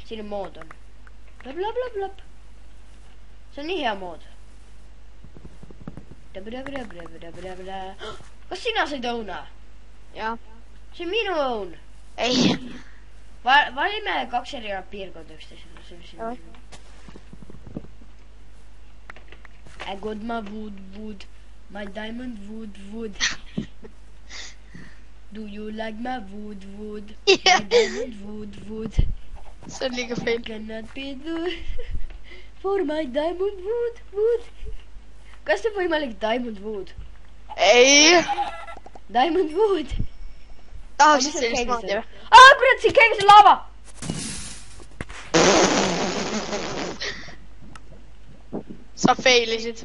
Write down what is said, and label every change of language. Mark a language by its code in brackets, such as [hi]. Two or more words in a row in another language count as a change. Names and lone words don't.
[et] siin on mood on. Blab. see on nii hea mood. kas sina said õuna? Jaa. see on minu õun. Ei. valime 2 erinevat piirkonda üksteisele. [en] I got my wood, my diamond wood. Do you like my wood? Yeah. My diamond wood. [et] See on liiga fail. [en] Cannot be good for my diamond wood. [et] kas see on võimalik [en] diamond wood? [et] Ei. [en] Diamond wood. [et] Tahaksid sellist moodi või? kurat, siin käigus on laava. Sa failisid.